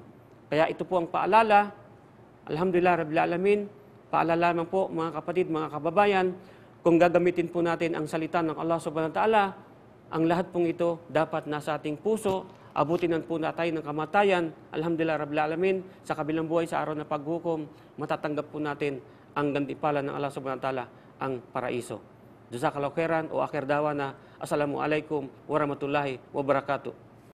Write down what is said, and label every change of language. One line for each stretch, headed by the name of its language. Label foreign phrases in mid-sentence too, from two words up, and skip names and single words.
Filipino: Kaya ito po ang paalala,
Arabic: الحمد لله رب العالمين,
Filipino: paalala naman po mga kapatid, mga kababayan, kung gagamitin po natin ang salita ng
Arabic: الله سبحانه وتعالى,
Filipino: ang lahat pong ito dapat nasa ating puso, abutinan po na tayo ng kamatayan,
Arabic: الحمد لله رب العالمين,
Filipino: sa kabilang buhay sa araw na paghukom, matatanggap po natin ang gantimpala ng
Arabic: الله سبحانه وتعالى,
Filipino: ang paraiso.
Arabic: جزاك الله خيرا وآخر دعوانا. السلام عليكم ورحمة الله وبركاته.